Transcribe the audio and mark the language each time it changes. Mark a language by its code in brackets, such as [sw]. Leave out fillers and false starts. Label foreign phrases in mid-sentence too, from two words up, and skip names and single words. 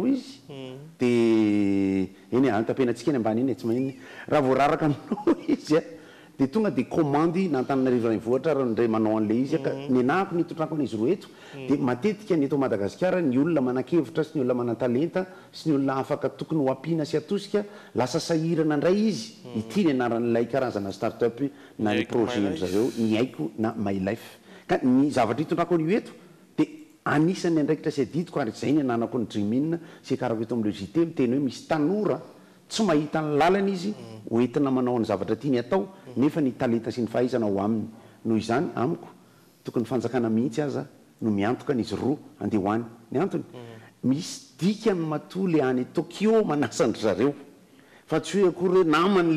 [mg] izy dia eny antapenantsika eny ambany eny tsy maniny raha voararaka aminao izy dia tonga dia komandy nantananarivo ranivohitra ndray manao an'le izy ka ny anahako nitotrako an'izy roa eto dia matetika ny eto Madagasikara ny olona manan-kevitra sy ny olona manan-talenta sy ny olona afaka tokony ho ampiana sy atosika lasa sahirana indray izy ity ny anaran'ilay karazana start-up na ny projet zareo ny haiko na [en] my life [mg] ka ny zavatra hitondrako an'io eto dia anisan'ny andraikitra sy adidiko ary izay ny ananako ny dream-in sy karako eto amin'ileo JT miteny hoe misy tanora tsy mahita ny lalana izy hoentina manao ny zavatra tiany atao nefa ny talenta sy ny fahaizana ho aminy noho izany amiko tokony fanjakana mihitsy aza no miantoka n'izy roa andeha ho any ny antony misy dika ny matoly any Tokyo manasandry zareo fa tsy hoe akory hoe naman'le